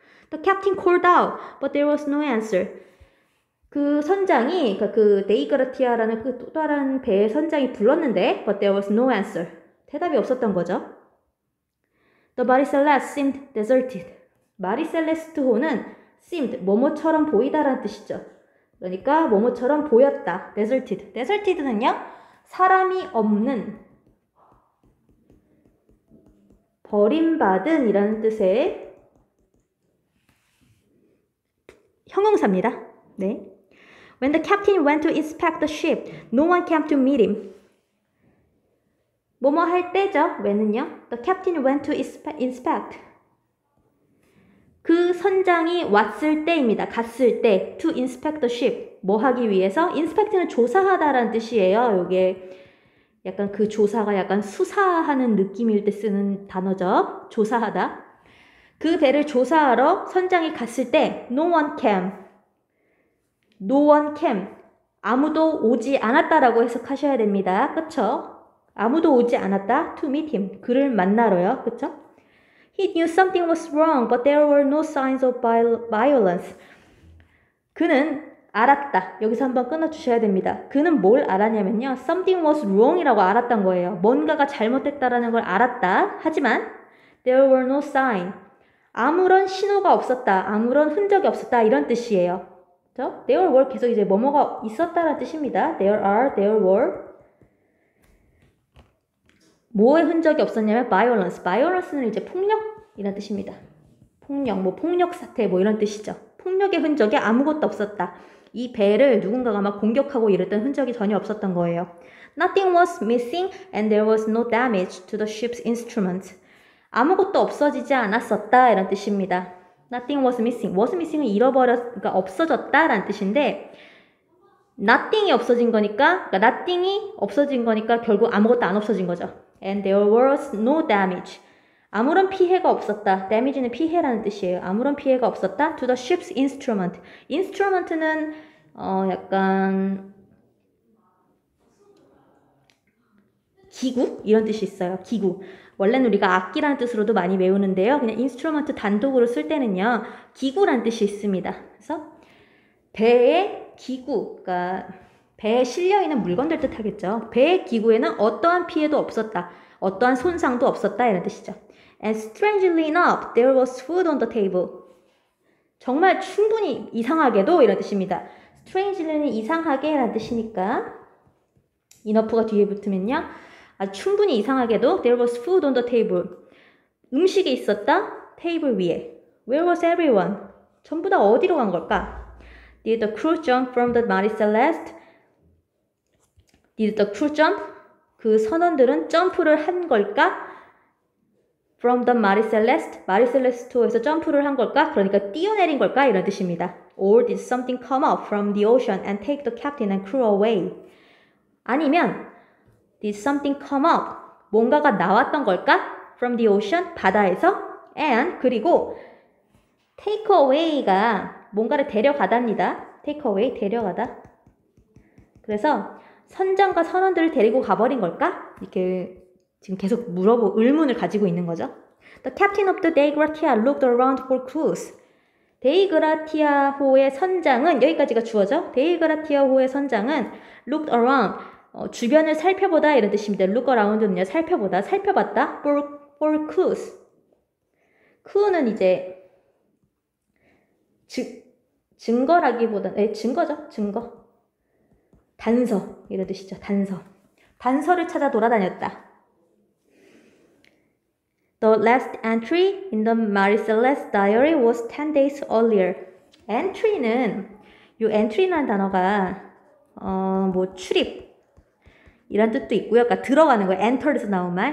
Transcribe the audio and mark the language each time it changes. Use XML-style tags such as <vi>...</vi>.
<en>The captain called out, but there was no answer.</en> <ko>그 선장이, 그 데이그라티아라는 그 또 다른 배의 선장이 불렀는데,</ko> <en>but there was no answer.</en> <ko>대답이 없었던 거죠.</ko> <en>The Marie Celeste seemed deserted.</en> <ko>마리 셀레스트호는 seemed, 뭐뭐처럼 보이다라는 뜻이죠. 그러니까 뭐뭐처럼 보였다. deserted. deserted는요. 사람이 없는, 버림받은 이라는 뜻의 형용사입니다. 네.</ko> <en>When the captain went to inspect the ship, no one came to meet him.</en> <ko>뭐뭐 할 때죠. when은요.</ko> <en>The captain went to inspect.</en> <ko>그 선장이 왔을 때입니다. 갔을 때.</ko> <en>To inspect the ship.</en> <ko>뭐 하기 위해서? inspect는 조사하다라는 뜻이에요. 요게 약간 그 조사가 약간 수사하는 느낌일 때 쓰는 단어죠. 조사하다. 그 배를 조사하러 선장이 갔을 때</ko> <en>no one came. No one came.</en> <ko>아무도 오지 않았다라고 해석하셔야 됩니다. 그쵸? 아무도 오지 않았다.</ko> <en>To meet him.</en> <ko>그를 만나러요. 그쵸?</ko> <en>He knew something was wrong, but there were no signs of violence.</en> <ko>그는 알았다. 여기서 한번 끊어주셔야 됩니다. 그는 뭘 알았냐면요.</ko> <en>Something was wrong</en> <ko>이라고 알았던 거예요. 뭔가가 잘못됐다라는 걸 알았다.</ko> <en>하지만 there were no sign.</en> <ko>아무런 신호가 없었다. 아무런 흔적이 없었다. 이런 뜻이에요. 그렇죠? There were 계속 이제 뭐뭐가 있었다라는 뜻입니다.</ko> <en>There are, there were.</en> <ko>뭐의 흔적이 없었냐면 violence. violence는 이제 폭력이라는 뜻입니다. 폭력, 뭐 폭력 사태 뭐 이런 뜻이죠. 폭력의 흔적이 아무것도 없었다. 이 배를 누군가가 막 공격하고 이랬던 흔적이 전혀 없었던 거예요.</ko> <en>Nothing was missing and there was no damage to the ship's instruments.</en> <ko>아무것도 없어지지 않았었다 이런 뜻입니다.</ko> <en>Nothing was missing.</en> <ko>was missing은 그러니까 없어졌다라는 뜻인데 nothing이 없어진 거니까, 그러니까 nothing이 없어진 거니까 결국 아무것도 안 없어진 거죠.</ko> <en>And there was no damage.</en> <ko>아무런 피해가 없었다. damage는 피해라는 뜻이에요. 아무런 피해가 없었다.</ko> <en>To the ship's instrument.</en> <ko>instrument는 약간 기구? 이런 뜻이 있어요. 기구. 원래는 우리가 악기라는 뜻으로도 많이 외우는데요. 그냥 instrument 단독으로 쓸 때는요. 기구라는 뜻이 있습니다. 그래서 배의 기구, 그러니까 배에 실려있는 물건들 뜻하겠죠. 배의 기구에는 어떠한 피해도 없었다. 어떠한 손상도 없었다. 이런 뜻이죠.</ko> <en>And strangely enough, there was food on the table.</en> <ko>정말 충분히 이상하게도 이런 뜻입니다. strangely는 이상하게 라는 뜻이니까 enough가 뒤에 붙으면요. 충분히 이상하게도</ko> <en>there was food on the table.</en> <ko>음식이 있었다. 테이블 위에.</ko> <en>Where was everyone?</en> <ko>전부 다 어디로 간 걸까?</ko> <en>Did the crew jump from the Marie Celeste? Did the crew jump?</en> <ko>그 선원들은 점프를 한 걸까?</ko> <en>From the Marie Celeste?</en> <ko>Marie Celeste에서 점프를 한 걸까? 그러니까 뛰어내린 걸까? 이런 뜻입니다.</ko> <en>Or did something come up from the ocean and take the captain and crew away? 아니면 Did something come up?</en> <ko>뭔가가 나왔던 걸까?</ko> <en>From the ocean?</en> <ko>바다에서? And 그리고 take away가 뭔가를 데려가답니다. take away, 데려가다. 그래서 선장과 선원들을 데리고 가버린 걸까? 이렇게 지금 계속 의문을 가지고 있는 거죠.</ko> <en>The captain of the Dei Gratia looked around for clues.</en> <ko>데이그라티아호의 선장은 여기까지가 주어져. 데이그라티아호의 선장은 looked around 주변을 살펴보다 이런 뜻입니다. look around는요 살펴보다, 살펴봤다.</ko> <en>for clues.</en> <ko>clue는 이제 증거라기보다는 증거죠. 증거. 단서 이런 뜻이죠. 단서. 단서를 찾아 돌아다녔다.</ko> <en>The last entry in the Marie Celeste diary was 10 days earlier.</en> <ko>entry는 이 entry라는 단어가 뭐 출입 이란 뜻도 있고요. 그러니까 들어가는 거예요. enter에서 나온 말.</ko>